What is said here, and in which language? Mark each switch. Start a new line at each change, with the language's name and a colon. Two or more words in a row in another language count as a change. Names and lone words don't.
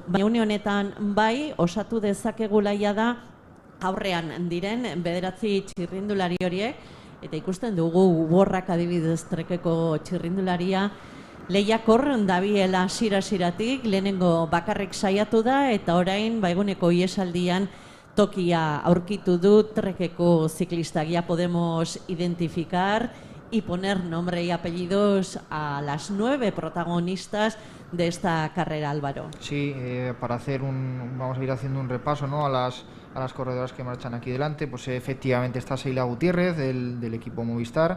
Basque: Baina une honetan bai, osatu dezakegula da aurrean diren bederatzi txirrindulari horiek, eta ikusten dugu Borrak adibidez Trekeko txirrindularia lehiakor dabiela hasiera-hasieratik, lehenengo bakarrik saiatu da, eta orain eguneko iesaldian tokia aurkitu du Trekeko ziklistak.
Spanish: Ya podemos identificar y poner nombre y apellidos a las 9 protagonistas de esta carrera, Álvaro. Sí, vamos a ir haciendo un repaso, ¿no?, a las corredoras que marchan aquí delante. Pues efectivamente está Sheila Gutiérrez del equipo Movistar.